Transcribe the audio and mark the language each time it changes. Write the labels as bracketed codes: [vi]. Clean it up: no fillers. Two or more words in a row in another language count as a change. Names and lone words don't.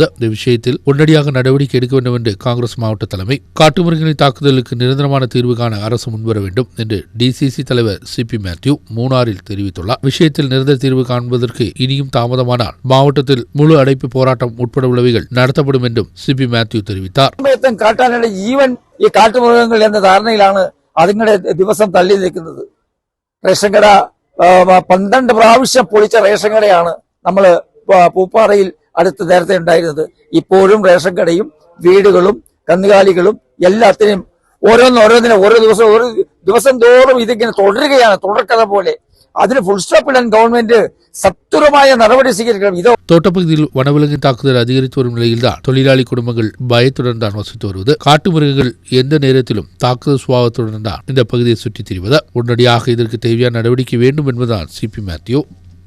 [ta] இந்த விஷயத்தில் உடனடியாக நடவடிக்கை எடுக்க வேண்டும் என்று காங்கிரஸ் மாவட்ட தலைமை, காட்டு மிருகங்களின் தாக்குதலுக்கு நிரந்தரமான தீர்வு காண அரசு முன்வர வேண்டும் என்று டிசிசி தலைவர் சிபி மேத்யூ மூணாரில் தெரிவித்துள்ளார். விஷயத்தில் நிரந்தர தீர்வு காண்பதற்கு இனியும் தாமதமானால் மாவட்டத்தில் முழு அடைப்பு போராட்டம் உட்பட உள்ளவைகள் நடத்தப்படும் என்றும் சிபி மேத்யூ தெரிவித்தார். [ml] ഈ കാട്ടുമൃഗങ്ങൾ എന്ന ധാരണയിലാണ് അതുങ്ങളുടെ ദിവസം തള്ളി നിൽക്കുന്നത്. റേഷൻ കട 12 പ്രാവശ്യം പൊളിച്ച റേഷൻ കടയാണ് നമ്മൾ പൂപ്പാറയിൽ അടുത്ത് നേരത്തെ ഉണ്ടായിരുന്നത്. ഇപ്പോഴും റേഷൻ കടയും വീടുകളും കന്നുകാലികളും എല്ലാത്തിനും ഓരോന്നിനും ഓരോ ദിവസം തോറും ഇതിങ്ങനെ തുടരുകയാണ്, തുടർക്കഥ പോലെ. അതിന് [en] full stop [ml] ഇടാൻ ഗവൺമെന്റ് சத்துரമായ நடவடிக்கை സ്വീകരിക്കണം. இதோ [ta] தோட்டப்பகுதியில் வனவிலங்கின் தாக்குதல் அதிகரித்து வரும் நிலையில்தான் தொழிலாளி குடும்பங்கள் பயத்துடன் தான் வசித்து வருவது. காட்டு மிருகங்கள் எந்த நேரத்திலும் தாக்குதல் சுபாவத்துடன் தான் இந்த பகுதியை சுற்றித் திரிவது. உடனடியாக இதற்கு தேவையான நடவடிக்கை வேண்டும் என்பதுதான் சிபி மேத்யூ.